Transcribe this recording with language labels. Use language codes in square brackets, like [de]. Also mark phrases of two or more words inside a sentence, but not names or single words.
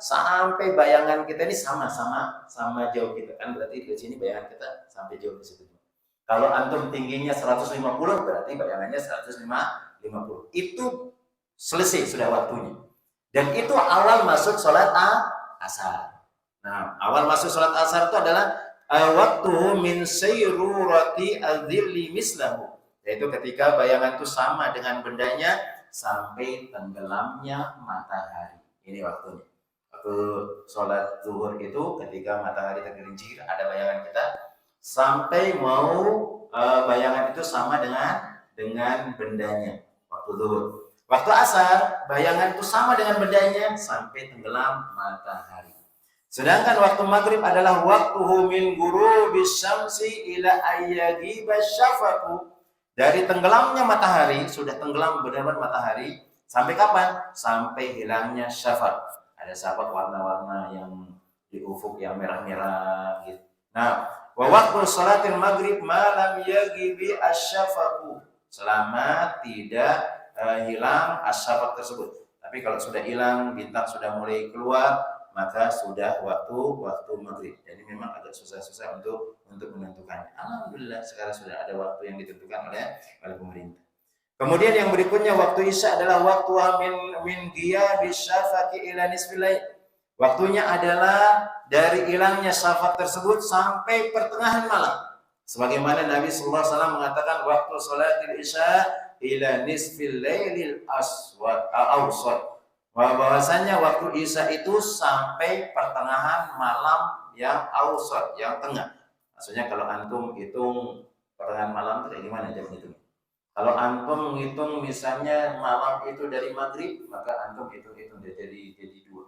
[id] Sampai bayangan kita ini sama jauh kita, kan berarti di sini bayangan kita sampai jauh di situ. Kalau antum tingginya 150 berarti bayangannya 150. Itu selesai sudah waktunya. Dan itu awal masuk sholat asar. Nah, awal masuk sholat asar itu adalah waktu [ar] من صيرورة الظل مثله. [id] Yaitu ketika bayangan itu sama dengan bendanya sampai tenggelamnya matahari. Ini waktunya. Waktu sholat zuhur itu ketika matahari tergelincir ada bayangan kita sampai mau bayangan itu sama dengan bendanya waktu zuhur. Waktu asar bayangan itu sama dengan bendanya sampai tenggelam matahari. Sedangkan waktu maghrib adalah [ar] وقتها من غروب الشمس إلى أن يغيب الشفق. [id] Dari tenggelamnya matahari, sudah tenggelam benar-benar matahari, sampai kapan? Sampai hilangnya syafaq. Ada syafaq warna-warna yang di ufuk yang merah-merah gitu. Nah, [ar] ووقت صلاة المغرب ما لم يغب الشفق. [id] Selama tidak hilang asyafaq tersebut. Tapi kalau sudah hilang, bintang sudah mulai keluar, maka sudah waktu maghrib. Jadi memang agak susah-susah untuk menentukannya. Alhamdulillah sekarang sudah ada waktu yang ditentukan oleh pemerintah. Kemudian yang berikutnya waktu isya adalah waktu [ar] من غياب الشفق إلى نصف الليل. [id] Waktunya adalah dari hilangnya syafaq tersebut sampai pertengahan malam. Sebagaimana Nabi [ar] صلى الله عليه وسلم mengatakan وقت صلاة العشاء إلى نصف الليل الأوسط. [id] Bahwasanya waktu isya itu sampai pertengahan malam yang awsat, yang tengah. Maksudnya kalau antum hitung pertengahan malam itu kayak gimana jam itu? Kalau antum menghitung misalnya malam itu dari maghrib, maka antum hitung jadi 2.